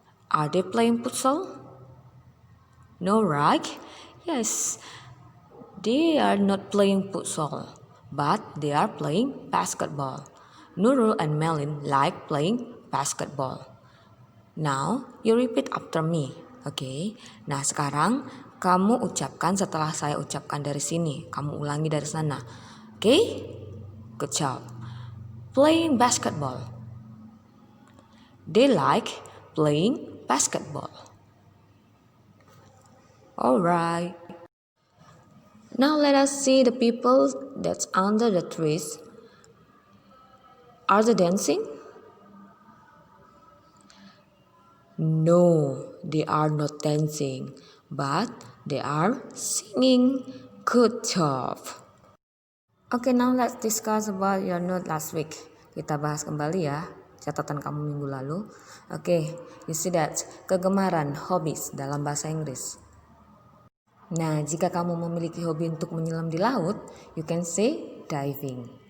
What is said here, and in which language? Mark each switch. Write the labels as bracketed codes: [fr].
[en] Are they playing futsal? No, right? Yes, they are not playing futsal, but they are playing basketball. Nurul and Marilyn like playing basketball. Now, you repeat after me. Okay? [id] Nah, sekarang kamu ucapkan setelah saya ucapkan dari sini. Kamu ulangi dari sana. Okay? [en] Good job. Playing basketball. They like playing basketball. Alright. Now let us see the people that's under the trees. Are they dancing? No, they are not dancing, but they are singing. Good job. Okay, now let's discuss about your note last week. [id] Kita bahas kembali ya catatan kamu minggu lalu. [en] Okay, you see that [id] kegemaran, hobbies dalam bahasa Inggris. Nah, jika kamu memiliki hobi untuk menyelam di laut, [en] you can say diving.